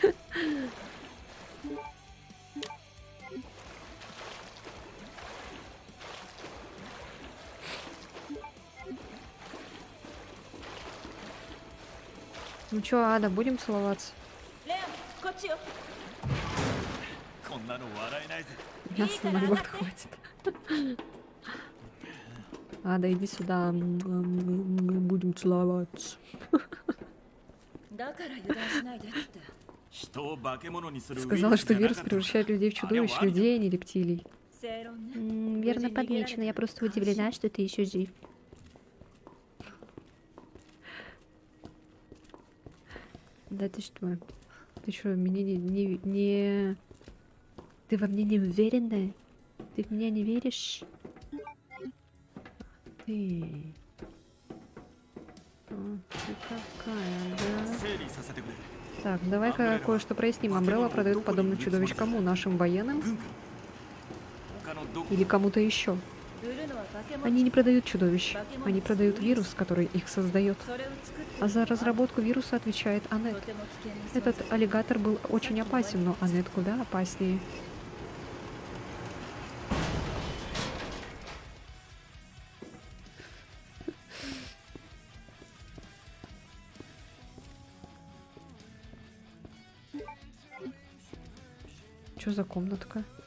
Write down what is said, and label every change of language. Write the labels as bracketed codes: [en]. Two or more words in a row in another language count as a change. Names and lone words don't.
[ru] Ну чё, Ада, будем целоваться? [ja] レオンこっちよ。こんなの笑えないぜ。 [ru] Мяса на год хватит. Ада, иди сюда. Будем целоваться. [ja] だから油断しないでって。人を化け物にするウイル [ru] Сказала, [ja] ス [ru] что [ja] じゃな [ru] вирус [ja] かったのか。 [ru] превращает людей в чудовищ, людей, а не рептилий. [ja] 正論ね。 [ru] Верно подмечено. Я просто удивлена, что ты еще жив. Да ты что? Ты что, меня Ты во мне не уверена? Ты в меня не веришь? Ты... Ты какая, да? [ja] 整理させてくれ。 [ru] Так, давай-ка кое-что проясним. Амбрелла продает подобных чудовищ кому? Нашим военным? [ja] 軍か他のど [ru] Или кому-то еще? [ja] 売るのは化け物 [ru] Они не продают чудовищ. Они продают вирус, который их создает. [ja] それを作ってる [ru] А за разработку вируса отвечает [ja] と [ru] Аннет. [ja] ても危険な存在 [ru] Этот аллигатор был очень опасен, но Аннет куда опаснее. Что за комнатка?